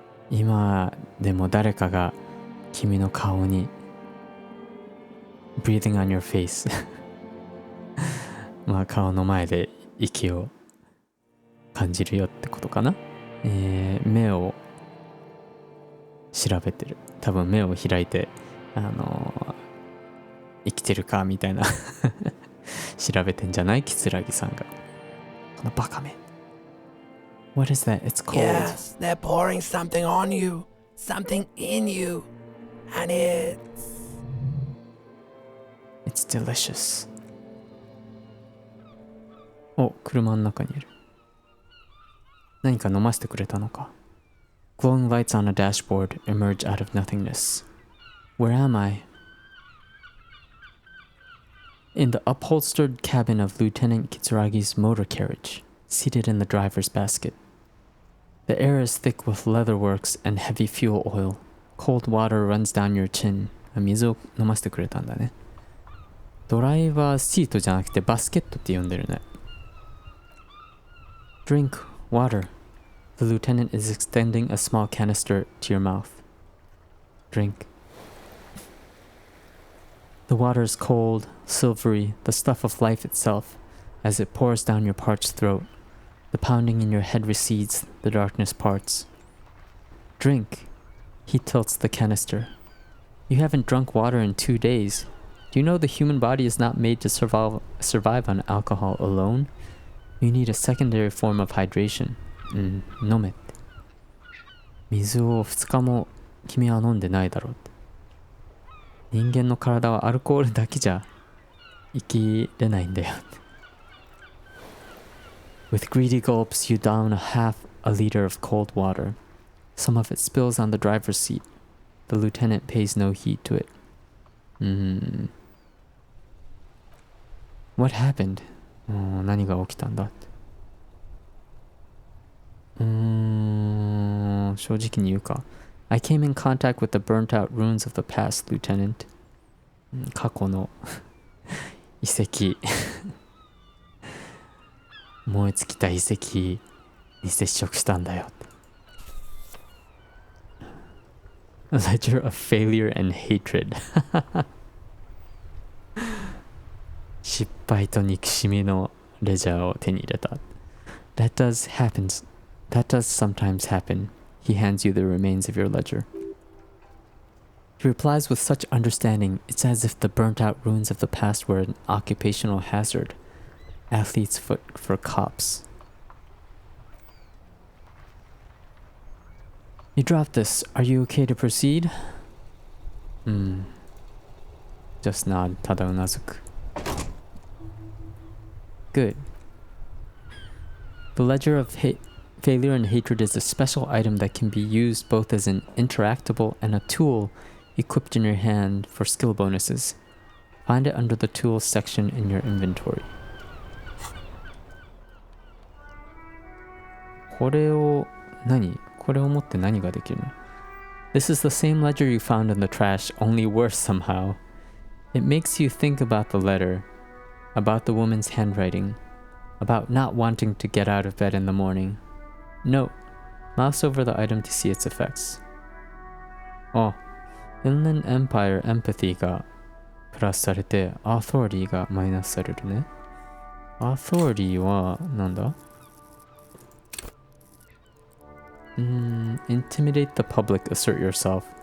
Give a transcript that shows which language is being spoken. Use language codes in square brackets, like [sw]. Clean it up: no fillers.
[ja] 今でも誰かが君の顔に [en] breathing on your face [ja] まあ顔の前で息を感じるよってことかな。目を調べてる。多分目を開いて生きてるかみたいな調べてんじゃない？キツラギさんが。このバカめ。 [en] What is that? It's cold. Yes, they're pouring something on you, something in you, and It's delicious. [ja] お、車の中にいる。何か飲ませてくれたのか。 [en] Glowing lights on a dashboard emerge out of nothingness. Where am I? In the upholstered cabin of Lieutenant Kitsuragi's motor carriage, seated in the driver's basket. The air is thick with leatherworks and heavy fuel oil. Cold water runs down your chin. [ja] 水を飲ませてくれたんだね。ドライバーシートじゃなくてバスケットって呼んでるね。 [en] Drink water. The lieutenant is extending a small canister to your mouth. Drink. The water is cold, silvery, the stuff of life itself, as it pours down your parched throat. The pounding in your head recedes, the darkness parts. Drink. He tilts the canister. You haven't drunk water in 2 days. Do you know the human body is not made to survive on alcohol alone? You need a secondary form of hydration. [ja] 飲めって。水を2日も君は飲んでないだろうって。人間の体はアルコールだけじゃ生きれないんだよって。 [en] With greedy gulps, you down half a liter of cold water. Some of it spills on the driver's seat. The lieutenant pays no heed to it. What happened? [ja] 何が起きたんだって。正直に言うか。 [en] I came in contact with the burnt out ruins of the past, Lieutenant. [ja] 過去の遺跡燃え尽きた遺跡に接触したんだよって。 [en] A ledger of failure and hatred [ja] 失敗と憎しみのレジャーを手に入れた。 [en] That does sometimes happen. He hands you the remains of your ledger. He replies with such understanding, it's as if the burnt-out ruins of the past were an occupational hazard. Athlete's foot for cops. You dropped this. Are you okay to proceed? Just nod. [ja] ただうなずく。 [en] Good. The ledger of failure and hatred is a special item that can be used both as an interactable and a tool equipped in your hand for skill bonuses. Find it under the tools section in your inventory. [ja] これを持って何ができるの？ [en] This is the same ledger you found in the trash, only worse somehow. It makes you think about the letter, about the woman's handwriting, about not wanting to get out of bed in the morning. Note, mouse over the item to see its effects. [ja] Inland Empire Empathy がプラスされて Authority がマイナスされるね。 [en] Authority [ja] はなんだ？ [en] Intimidate the public, assert yourself.